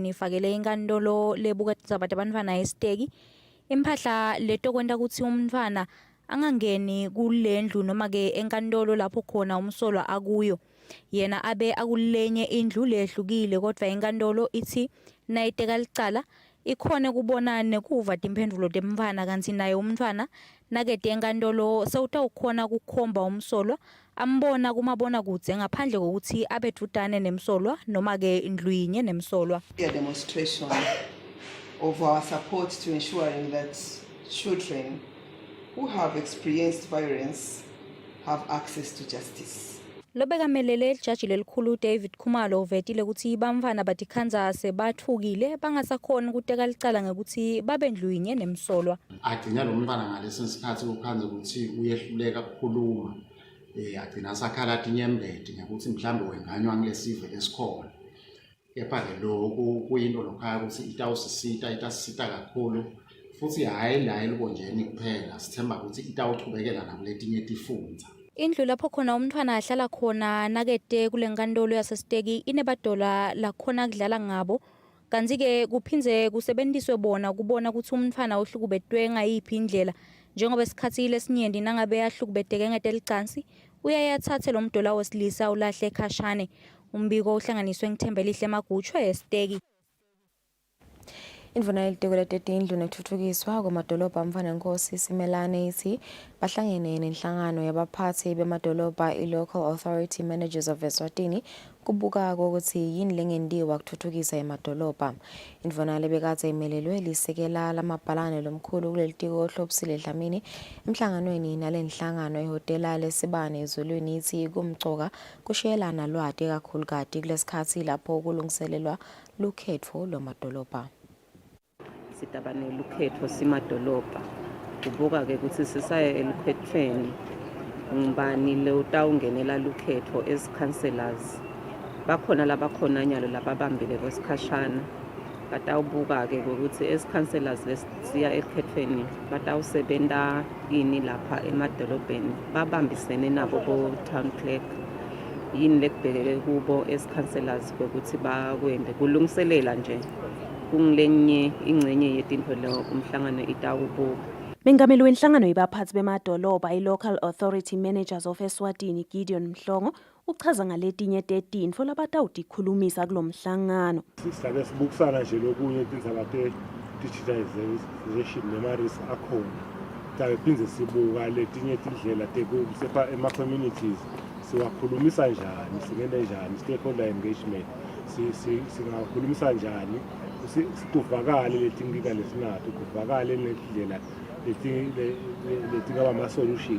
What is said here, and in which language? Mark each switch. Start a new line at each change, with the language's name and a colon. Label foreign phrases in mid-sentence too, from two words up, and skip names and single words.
Swati: ifakele inkantolo lebuketa indzaba tebantfwana esiteki imphahla letokwenta kutsi umntfwana angangeni kulendlu noma ke enkantolo lapho khona umsolwa akuyo yena abe akulenye indlu lehlukile kodwa inkantolo ithi nayiteka licala ikhone kubona nekuva timphendvulo temntfwana kantsi naye umntfwana nakete enkantolo sewutawukhona kukhomba umsolwa ambona kumabonakudze ngaphandle kokuthi abedvutane nemsolwa noma-ke ndlwinye nemsolwa.
English: A demonstration of our support to ensuring that children who have experienced violence have access to justice.
Swati: Lobekamelele ijaji lelikhulu David Khumalo uvetile ukuthi bamfana batikhanza sebathukile bangasakhona ukuteka licala ngekuthi babendlwinye nemsolwa. Agcina lo mntwana ngalesi sikhathi ukhanza ukuthi uyehluleka ukukhuluma agcina sakhala tinyembede ngokuthi mhlambe wenganywa ngilesive lesikhona. Kepha-ke lokhu kuyinto lokhaya ukuthi itasisita kakhulu futhi hayi la elibonjeni kuphela sithemba ukuthi itawuchubekela nakuletinye tifundza. Indlu lapho khona umntfwana ahlala khona nakete kule nkantolo yasesiteki inebadola lakhona kudlala ngabo kantsi-ke kuphindze kusebentiswe bona kubona ukuthi umntfwana uhlukubetwe ngayiphi indlela njengoba esikhathi lesinyenti nangabe ahlukubeteke ngetelicansi uyaye atsatse lo mdola wesilisa ulahle ekhashane. Umbiko uhlanganiswe ngithembelihle Magutshwe esiteki. Indvuna yelitiko letetindlu nekutfutfukiswa kwamadolobha Mfana Nkosi Simelane ithi bahlangene nenhlangano yabaphathi bemadolobha i-Local Authority Managers of Eswatini kubuka ukuthi yini lengentiwa kutfutfukisa emadolobha. Indvuna lebekadze imelelwe lisekela lamabhalane lomkhulu kulelitiko Kusile Dlamini emhlanganweni nalenhlangano ehotela lesibane ezolweni ithi kumcoka kushiyelana lwati kakhulukati kulesikhathi lapho kulungiselelwa lukhetfo lwamadolobha. Sitabane lukhetho simadolobha kubuka-ke ukuthi sisaye elukhethweni ngubani lo utawungenela lukhetho
English: as councillors
Swati: bakhona labakhona nyalo lababambile kwesikhashana batawubuka-ke ukuthi
English: as councillors
Swati: lesiya elukhethweni batawusebenta yini lapha emadolobheni babambisene nabo bo-
English: town clerk
Swati: yini lekubhekeke kubo
English: as councillors
Swati: kwekuthi bakwembe kulungiselela nje kungilenye ingcenye yetintfo lo umhlangano itawubuka. Mengameli wenhlangano yabaphathi bemadolobha i-Local Authority Managers of Eswatini Gideon Mhlongo uchaza ngaletinye tetintfo labatawutikhulumisa kulo mhlangano. Sisabe sibukisana nje lokunye tindzaba te-digitization nema-risk akhona. Tabe phindze sibuka letinye tindlela tekusepha ema-communities siwakhulumisa njani, singene njani,
English: stakeholder engagement,
Swati: singakhulumisa njani, kuvakale letinkinga lesinato, kuvakale nendlela letingaba ama-solutions.